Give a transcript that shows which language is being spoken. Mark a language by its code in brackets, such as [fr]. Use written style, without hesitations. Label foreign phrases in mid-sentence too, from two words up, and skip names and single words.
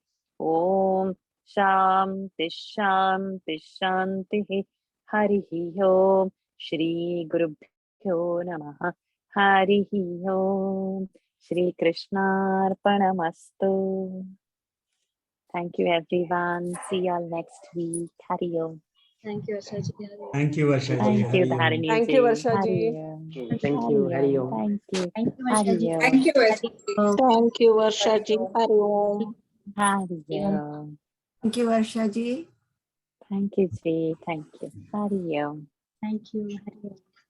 [sa] Om Shanti Shanti Shanti. Harihi Om. Shri Gurubhyo Namaha. Harihi Om. Shri Krishnarpanamastu. [en] Thank you, everyone. See y'all next week. [sa] Hari Om. [en] Thank you, Ashaji. Thank you, Varsha ji. Thank you, [sa] Hari Om. [en] Dharani Thank you, ji. Varsha ji. [sa] Hari Om. [en] Thank you. [sa] Hari Om. [en] Thank you. Thank you, Hari Ashaji. Om. Thank you, Varsha. Thank you, Varshaji. [sa] Hari Om. Hari Om. [en] Thank you, Varsha ji. Thank you, ji. Thank you. [sa] Hari Om. [en] Thank you. [sa] Hari Om.